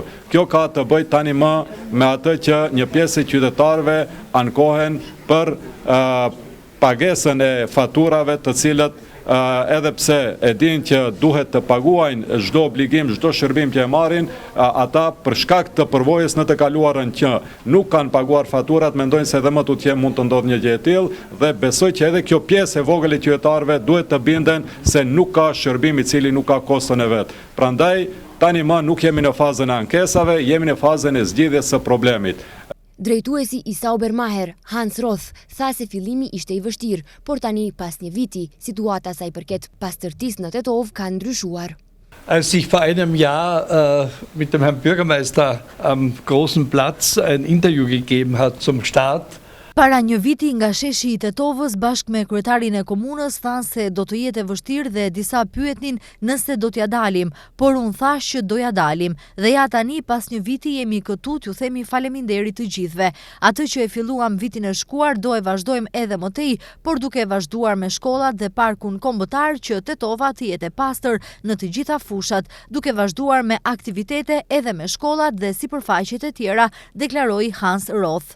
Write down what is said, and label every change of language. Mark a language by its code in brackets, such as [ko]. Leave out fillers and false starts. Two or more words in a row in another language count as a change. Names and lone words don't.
[sq] Kjo ka të bëjë tani më me atë që një pjesë e qytetarëve ankohen për pagesën e faturave, të cilët edhe pse e din që duhet të paguajnë çdo obligim, çdo shërbim që e marrin, ata për shkak të përvojës në të kaluarën që nuk kanë paguar faturat, mendojnë se edhe më tutje mund të ndodhë një gjë e tillë dhe besoj që edhe kjo pjesë e vogël e qytetarëve duhet të binden se nuk ka shërbim i cili nuk ka kostën e vet. Prandaj tani më nuk jemi në fazën e ankesave, jemi në fazën e zgjidhjes së problemit. Drejtuesi i Saubermacher, Hans Roth, tha se fillimi ishte i vështirë, por tani pas një viti, situata sa i përket pastërtisë në Tetovë ka ndryshuar. [de] Als ich vor einem Jahr mit dem Herrn Bürgermeister am großen Platz ein Interview gegeben hat zum Start. [sq] Para një viti nga sheshi i Tetovës bashkë me kryetarin e komunës thanë se do të jetë e vështirë dhe disa pyetnin nëse do t'ja dalim, por unë thash që do ja dalim dhe ja tani pas një viti jemi këtu t'ju themi faleminderit të gjithëve. Atë që e filluam vitin e shkuar do e vazhdojmë edhe më tej, por duke vazhduar me shkollat dhe parkun kombëtar që Tetova të jetë e pastër në të gjitha fushat, duke vazhduar me aktivitete edhe me shkollat dhe sipërfaqet e tjera, deklaroi Hans Roth.